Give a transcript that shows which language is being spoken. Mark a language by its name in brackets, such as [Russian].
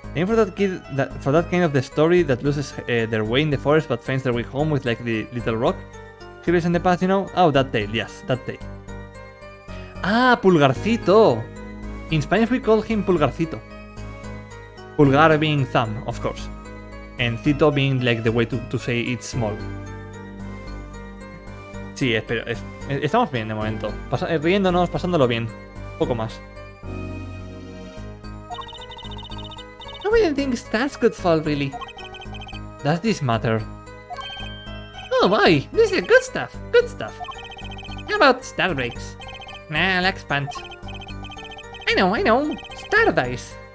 [English] Name for that kid, for that kind of the story that loses their way in the forest but finds their way home with like the little rock. He lives in the past, you know? Oh, that tale, yes, that tale. Ah, Pulgarcito! In Spanish we call him Pulgarcito. Pulgar being thumb, of course. And Cito being like the way to say it's small. [Spanish] Sí, espero, estamos bien de momento. Riéndonos, pasándolo bien. Poco más. [English] I wouldn't think stars could fall, really. Does this matter? Oh boy, this is good stuff, good stuff. How about star breaks? Nah, lacks punch. I know, star dice.